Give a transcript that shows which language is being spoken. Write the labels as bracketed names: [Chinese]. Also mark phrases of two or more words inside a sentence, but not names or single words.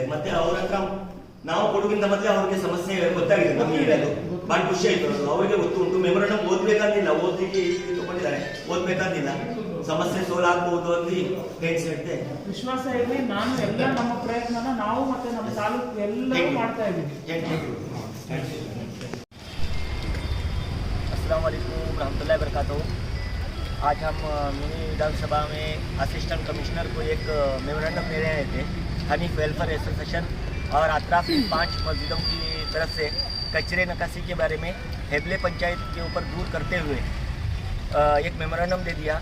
[Kannada] ಮತ್ತೆ ಅವ್ರ ಹತ್ರ ನಾವು ಕೊಡುಗಿಂತ ಮೊದಲೇ ಅವ್ರಿಗೆ ಸಮಸ್ಯೆ ಗೊತ್ತಾಗಿದೆ. ನಮಗೆ ಇರೋದು ಬಹಳ ಖುಷಿ ಆಯ್ತು. ಅವರಿಗೆ ಗೊತ್ತು ಉಂಟು. ಮೆಮೊರಾಂಡಮ್ ಓದ್ಬೇಕಂತಿಲ್ಲ, ಓದ್ಲಿಕ್ಕೆ ತಗೊಂಡಿದ್ದಾರೆ, ಓದ್ಬೇಕಂತಿಲ್ಲ. ಸಮಸ್ಯೆ ಸೋಲ್ ಆಗ್ಬಹುದು ಅಂತ ಹೇಳ್ತಾ ವಿಶ್ವಾಸ ಇದೆ. ನಾನು ಎಲ್ಲ ನಮ್ಮ ಪ್ರಯತ್ನನ ನಾವು ಮತ್ತೆ ನಮ್ಮ ತಾಲೂಕು ಎಲ್ಲರೂ ಮಾಡ್ತಾ ಇದ್ದೀವಿ. [Arabic] السلام عليكم رحمة الله وبركاته. [Hindi] आज हम मिनी विधानसभा में असिस्टेंट कमिश्नर को एक मेमोरेंडम दे रहे थे हनीफ वेलफेयर एसोसिएशन और अतराफ की 5 मस्जिदों की तरफ से कचरे निकासी के बारे में हेबले पंचायत के ऊपर दूर करते हुए एक मेमोरेंडम दे दिया।